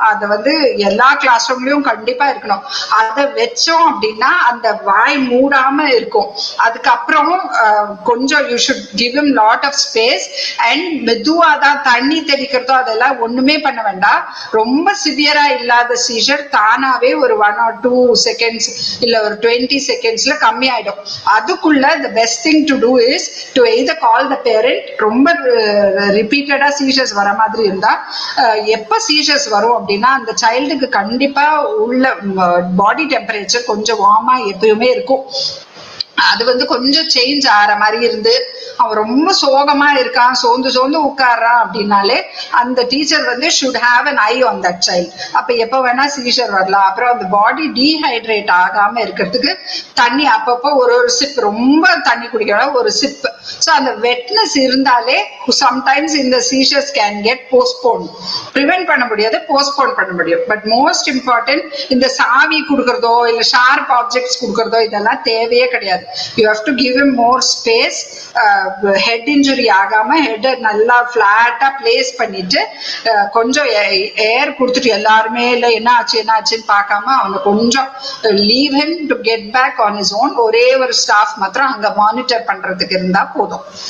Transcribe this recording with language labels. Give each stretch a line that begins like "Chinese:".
Tamil: அதை வந்து எல்லா கிளாஸ் ரூம்லயும் கண்டிப்பா இருக்கணும். அதை வச்சோம் அப்படின்னா அந்த வாய் மூடாம இருக்கும். அதுக்கப்புறம் கொஞ்சம்
English: you should give him lot of space
Tamil: and மெதுவா தான் தண்ணி தெளிக்கிறதோ அதெல்லாம் ஒண்ணுமே பண்ண வேண்டாம். ரொம்ப சிவியரா இல்லாத சீஷர் தானாவே ஒரு 1 or 2 seconds இல்ல ஒரு 20 secondsல கம்மி ஆயிடும். அதுக்குள்ள
English: the best thing to do is to either call the parent.
Tamil: ரொம்ப ரிப்பீட்டடா சீஷர்ஸ் வர மாதிரி இருந்தா எப்ப சீஷர்ஸ் வரும் அப்படின்னா அந்த சைல்டுக்கு கண்டிப்பா உள்ள பாடி டெம்பரேச்சர் கொஞ்சம் வார்மா எப்பயுமே இருக்கும். அது வந்து கொஞ்சம் சேஞ்ச் ஆகிற மாதிரி இருந்து அவன் ரொம்ப சோகமா இருக்கான், சோர்ந்து உட்கார்றான் அப்படின்னாலே அந்த டீச்சர் வந்து
English: Should have an eye on that child.
Tamil: அப்ப எப்ப வேணா சீஷர் வரலாம். அப்புறம் அந்த பாடி டீஹைட்ரேட் ஆகாம இருக்கிறதுக்கு தண்ணி அப்பப்போ ஒரு சிப், ரொம்ப தண்ணி குடிக்கணும், ஒரு சிப். ஸோ அந்த வெட்னஸ் இருந்தாலே சம்டைம்ஸ் இந்த seizures can get postpone. Prevent பண்ண முடியாது, போஸ்ட்போன் பண்ண முடியும். பட் மோஸ்ட் இம்பார்ட்டன்ட் இந்த சாவி கொடுக்கறதோ இல்ல ஷார்ப் ஆப்ஜெக்ட்ஸ் கொடுக்கறதோ இதெல்லாம் தேவையே கிடையாது.
English: You have to give him more space.
Tamil: Head injury ஆகாம ஹெட் நல்லா பிளாட்டா பிளேஸ் பண்ணிட்டு கொஞ்சம் ஏர் கொடுத்துட்டு எல்லாருமே இல்ல என்ன ஆச்சுன்னு பார்க்காம அவனை கொஞ்சம்
English: Leave him to get back on his own.
Tamil: ஒரே ஒரு ஸ்டாஃப் மாத்திரம் அங்க மானிட்டர் பண்றதுக்கு இருந்தா போதும்.